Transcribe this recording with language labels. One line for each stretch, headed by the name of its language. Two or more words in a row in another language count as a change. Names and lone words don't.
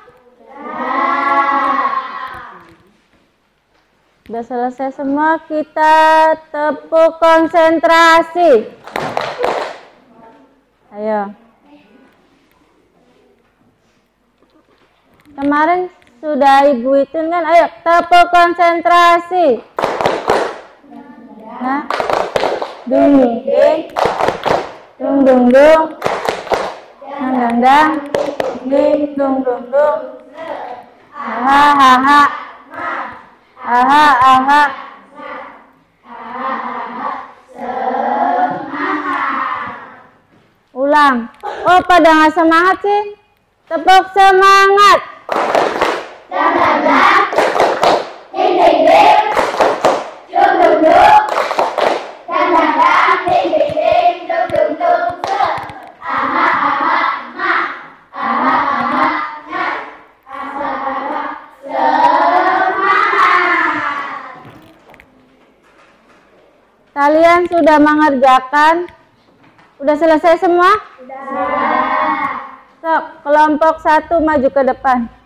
Indonesian: Udah selesai semua, kita tepuk konsentrasi. Ayo. Kemarin sudah Ibu hitung kan? Ayo, tepuk konsentrasi. Nah. Dung dung ding. Dung dung dung. Dang dang dang. Ding dung dung dung. Aha aha. Aha aha. Ulang. Oh, pada nggak semangat sih? Tepuk semangat. Dang dang dang. Ding ding ding. Dung dung dung. Dang dang dang. Ding ding ding. Dung dung dung. Aha aha ma. Aha aha na. Aha aha semangat. Kalian sudah mengerjakan? Udah selesai semua? Sok, kelompok 1 maju ke depan.